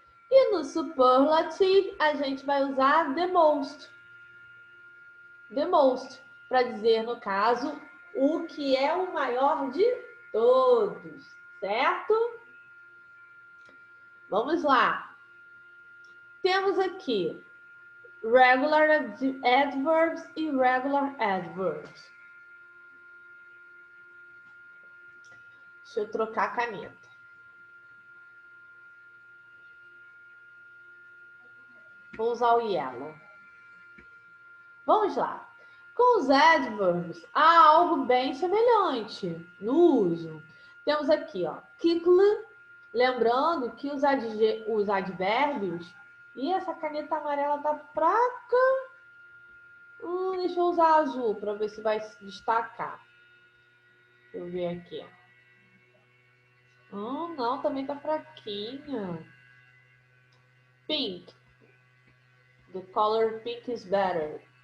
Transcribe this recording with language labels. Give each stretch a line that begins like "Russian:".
Portuguese: E no superlative, a gente vai usar the most. The most, para dizer, no caso, o que é o maior de todos, certo? Vamos lá. Temos aqui regular adverbs e irregular adverbs. Deixa eu trocar a caneta. Vou usar o yellow. Vamos lá. Com os adverbs, há algo bem semelhante no uso. Temos aqui, ó, quickly, lembrando que os advérbios... E essa caneta amarela tá fraca. Deixa eu usar azul para ver se vai se destacar. Deixa eu ver aqui. Não, também tá fraquinha.
English: Pink. The color pink is better.